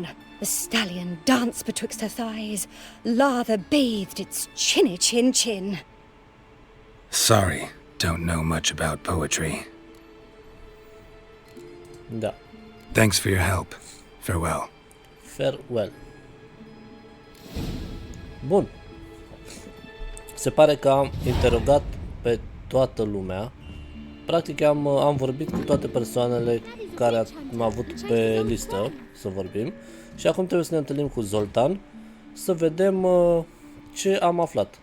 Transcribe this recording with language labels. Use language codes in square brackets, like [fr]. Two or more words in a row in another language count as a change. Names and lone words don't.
[en] The stallion danced betwixt her thighs. Lather bathed its chinny chin. Sorry, don't know much about poetry. Da. Thanks for your help. Farewell. Farewell. Bun. [ro] Se pare că am interogat pe toată lumea. Practic am vorbit cu toate persoanele care am avut pe listă să vorbim. Și acum trebuie să ne întâlnim cu Zoltan să vedem ce am aflat.